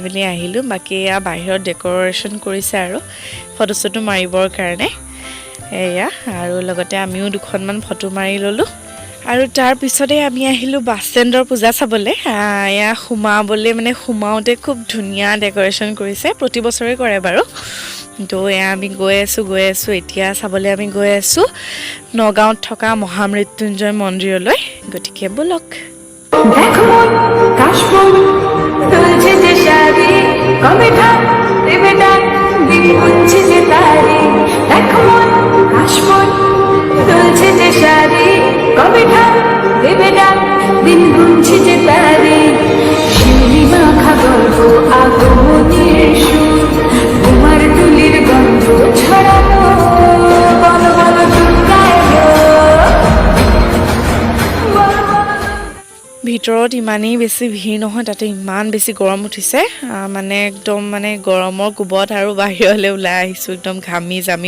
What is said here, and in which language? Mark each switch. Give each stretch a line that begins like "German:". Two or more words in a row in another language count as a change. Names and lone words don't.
Assamese: মেলি আহিলোঁ বাকি এয়া বাহিৰত ডেক'ৰেশ্যন কৰিছে আৰু ফটো চটো মাৰিবৰ কাৰণে এয়া আৰু লগতে আমিও দুখনমান ফটো মাৰি ল'লোঁ আৰু তাৰ পিছতে আমি আহিলো বাছ ষ্টেণ্ডৰ পূজা চাবলৈ এয়া সোমাবলৈ মানে সোমাওতে খুব ধুনীয়া ডেক'ৰেশ্যন কৰিছে প্ৰতি বছৰে কৰে বাৰু তো এয়া আমি গৈ আছো এতিয়া চাবলৈ আমি গৈ আছো নগাঁৱত থকা মহামৃত্যুঞ্জয় মন্দিৰলৈ গতিকে বলক
Bangla: দিন গুনছে যে তারা শিউলি মাখা গল্প আগমনের সুর তোমার তুলির গন্ধ ছড়ানো বলো বলো দুর্গায়
Assamese: ভিতৰত ইমানেই বেছি ভিৰ নহয় তাতে ইমান বেছি গৰম উঠিছে মানে একদম মানে গৰমৰ কোবত আৰু বাহিৰলৈ ওলাই আহিছোঁ একদম ঘামি জামি